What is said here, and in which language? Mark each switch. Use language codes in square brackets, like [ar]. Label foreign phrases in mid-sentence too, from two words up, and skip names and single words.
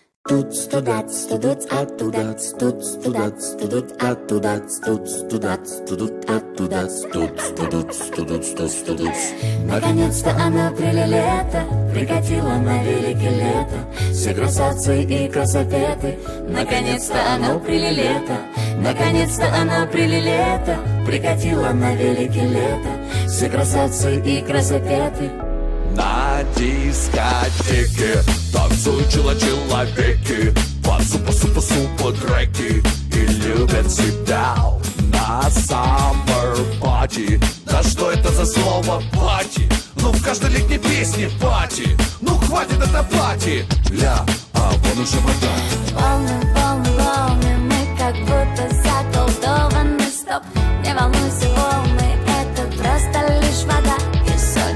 [ru] туц, тудат, тудут, оттуда, туц, тудат, тудут, оттуда, туц, тудат, тудут, оттуда, туц, тудут, тудут, туц, тудут. Наконец-то она прилета, прикатила на велике лето, все красавцы и красопеты. Наконец-то оно прилета, наконец-то оно прилета, прикатила на велике лето, все красавцы и красопеты. На дискотеке танцуют человеки, под супа треки и любят себя на [en] summer party. [ru] Да что это за слово пати? Ну в каждой летней песне пати. Ну хватит это пати. Ля, а вон уже вода. Волны, волны, волны, мы как будто заколдованы. Стоп, не волнуйся, волны, это просто лишь вода и соль.